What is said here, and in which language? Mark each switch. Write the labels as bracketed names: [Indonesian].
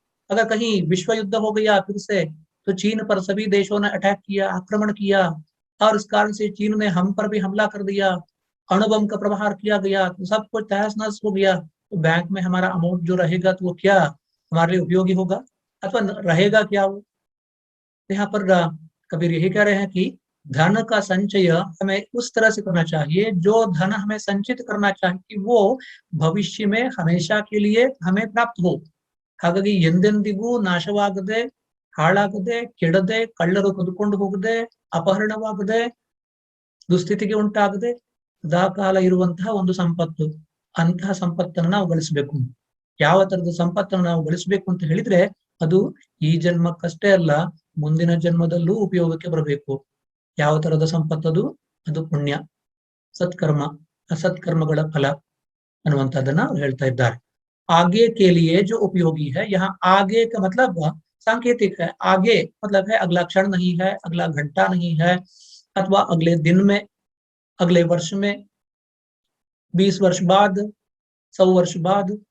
[Hindi] अगर कहीं विश्व युद्ध हो गया फिर से, तो चीन पर सभी देशों ने अटैक किया, आक्रमण किया, और इस कारण से चीन ने हम पर भी हमला कर दिया, अणुबम का प्रहार किया गया, तो सब कुछ तहस नहस हो गया, तो बैंक में हमारा अमाउंट जो रहेगा तो वो क्या हमारे लिए उपयोगी होगा अथवा रहेगा क्या वो? यहाँ पर कबीर यही कह रहे हैं कि धन का संचय हमें उस तरह से करना चाहिए, जो धन हमें संचित करना चाहिए कि वो भविष्य में हमेशा के लिए हमें प्राप्त हो। [Kannada] ಹಾಗಾಗಿ ಎಂದೆಂದಿಗೂ ನಾಶವಾಗದೆ, ಹಾಳಾಗದೆ, ಕೆಡದೆ, ಕಳ್ಳರು ಕದ್ಕೊಂಡು ಹೋಗದೆ, ಅಪಹರಣವಾಗದೆ, ದುಸ್ಥಿತಿಗೆ ಉಂಟಾಗದೆ ಸದಾಕಾಲ ಇರುವಂತಹ ಒಂದು ಸಂಪತ್ತು, ಅಂತಹ ಸಂಪತ್ತನ್ನು ನಾವು ಗಳಿಸಬೇಕು. ಯಾವ ತರದ ಸಂಪತ್ತನ್ನು ನಾವು ಗಳಿಸಬೇಕು ಅಂತ ಹೇಳಿದ್ರೆ ಅದು ಈ ಜನ್ಮಕ್ಕಷ್ಟೇ ಅಲ್ಲ, ಮುಂದಿನ ಜನ್ಮದಲ್ಲೂ ಉಪಯೋಗಕ್ಕೆ ಬರಬೇಕು. ಯಾವ ತರದ ಸಂಪತ್ತದು? ಅದು ಪುಣ್ಯ, ಸತ್ಕರ್ಮ, ಅಸತ್ಕರ್ಮಗಳ ಫಲ ಅನ್ನುವಂಥದ್ದನ್ನ ಅವ್ರು ಹೇಳ್ತಾ ಇದ್ದಾರೆ. [Hindi] आगे के लिए जो उपयोगी है, यहाँ आगे का मतलब सांकेतिक है। आगे मतलब है अगला क्षण नहीं है, अगला घंटा नहीं है, अथवा अगले दिन में, अगले वर्ष में, 20 वर्ष बाद, 100 वर्ष बाद।